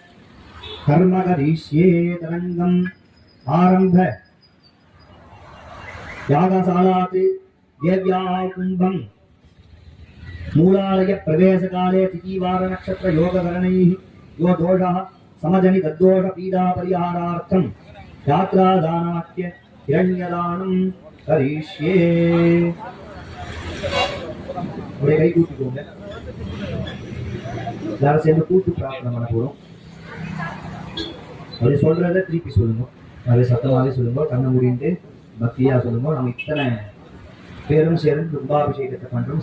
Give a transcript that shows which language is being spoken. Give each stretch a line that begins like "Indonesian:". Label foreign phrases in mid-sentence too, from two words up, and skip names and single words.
Sanskrit: कर्म करिष्ये तरंगम आरंभ यागशालात् देव्याः कुंभं मूलालय प्रवेश काले तिथिवार नक्षत्र योगकरणैः यो दोषः समजनि तद्दोष पीडा परिहारार्थं यात्रादानाख्य हिरण्यदानं करिष्ये.
Tamil: ஒரே கை கூட்டிக்கோங்க. எல்லாரும் சேர்ந்து கூட்டு பிரார்த்தனை பண்ண போறோம். அது சொல்றதை திருப்பி சொல்லுங்க. அதே சத்தமாவே சொல்லுங்க. கண்ணை மூடிட்டு பக்தியா சொல்லுங்க. நம்ம இத்தனை பேரும் சேர்ந்து கும்பாபிஷேகத்தை பண்றோம்.